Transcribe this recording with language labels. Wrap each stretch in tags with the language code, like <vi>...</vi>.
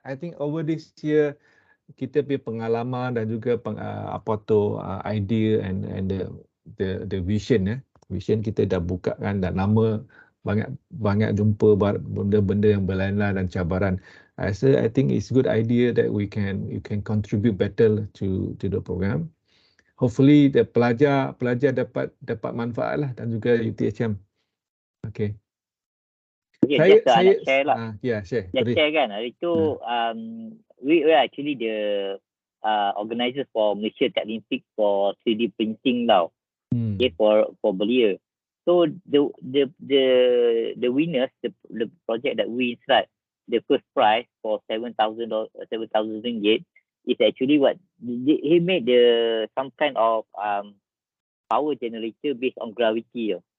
<ms>I think over this year kita punya pengalaman dan juga idea and the vision vision kita dah buka kan, dan lama banyak jumpa benda-benda yang berlainan dan cabaran.</ms> <en>I think it's good idea that you can contribute better to the program.</en> <ms>Hopefully the pelajar dapat manfaat lah, dan juga UTHM.</ms> <en>Okay.</en> <ms>Okay, saya share lah.</ms> <en>Share kan. Hari tu we were actually the organizers for Malaysia Technique for 3D printing tau. Okay, for Belia. So the winners, the project that we inside, the first prize for 7,000 ringgit is actually what he made some kind of power generator based on gravity.</en>